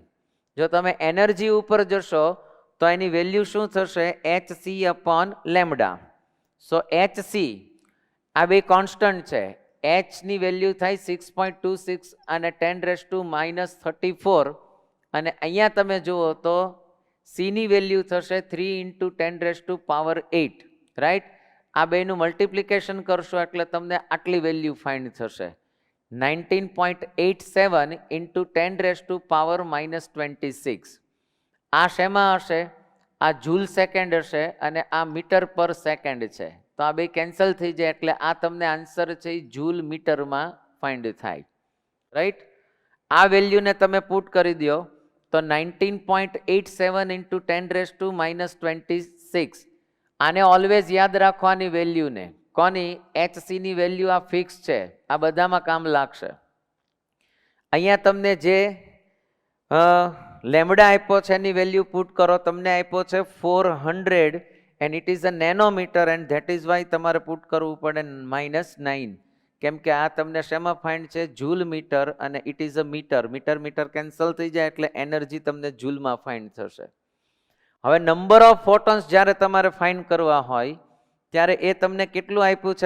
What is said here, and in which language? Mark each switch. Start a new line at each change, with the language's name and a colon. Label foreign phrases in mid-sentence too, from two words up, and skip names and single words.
Gujarati: જો તમે એનર્જી ઉપર જશો તો એની વેલ્યુ શું થશે? HC
English: upon lambda.
Gujarati: સો HC આ બે કોન્સ્ટન્ટ છે. h ની વેલ્યુ થાય 6.26 અને 10
English: raised to
Gujarati: -34, અને અહીંયા તમે જુઓ તો c ની વેલ્યુ થશે
English: 3 into 10 raised to power 8,
Gujarati: રાઈટ. આ બેનું મલ્ટિપ્લિકેશન કરશો એટલે તમને આટલી વેલ્યુ ફાઇન્ડ થશે,
English: 19.87 into 10 raised to power -26.
Gujarati: આ શેમાં હશે? આ જૂલ સેકન્ડ હશે અને આ મીટર પર સેકન્ડ છે. તો આ બે કેન્સલ થઈ જાય એટલે આ તમને આન્સર છે એ જૂલ મીટરમાં ફાઇન્ડ થાય, રાઈટ. આ વેલ્યુને તમે પુટ કરી દો તો
English: 19.87 into 10 raised to -26.
Gujarati: આને ઓલવેઝ યાદ રાખવાની વેલ્યુને. કોની? HC ની વેલ્યુ આ ફિક્સ છે, આ બધામાં કામ લાગશે. અહીંયા તમને જે લેમ્બડા આપ્યો છે એની વેલ્યુ પુટ કરો. તમને આપ્યો છે 400
English: and it is a nanometer and that is why
Gujarati: તમારે પુટ કરવું પડે -9, કેમ કે આ તમને શેમાં ફાઇન્ડ છે?
English: joule meter,
Gujarati: અને
English: it is a meter.
Gujarati: મીટર કેન્સલ થઈ જાય એટલે એનર્જી તમને જૂલમાં ફાઇન્ડ થશે. હવે
English: number of photons
Gujarati: જ્યારે તમારે ફાઇન્ડ કરવા હોય ત્યારે એ તમને કેટલું આપ્યું છે?